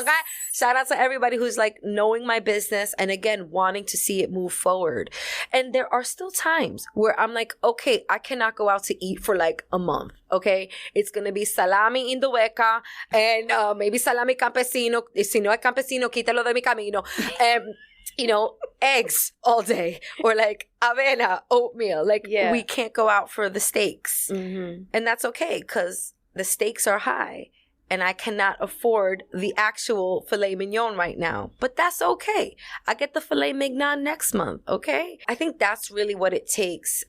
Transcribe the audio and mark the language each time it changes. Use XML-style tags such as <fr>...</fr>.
<en>Okay? Shout out to everybody who's like knowing my business and again, wanting to see it move forward. And there are still times where I'm like, okay, I cannot go out to eat for like a month. Okay. It's going to be salami Indueca and maybe salami campesino.</en> <es>Si no hay campesino, quítalo de mi camino.</es> <en>Eggs all day, or like avena, oatmeal. Like, we can't go out for the steaks. Mm-hmm. And that's okay, because the stakes are high and I cannot afford the actual filet mignon right now. But that's okay. I get the filet mignon next month, okay? I think that's really what it takes.</en>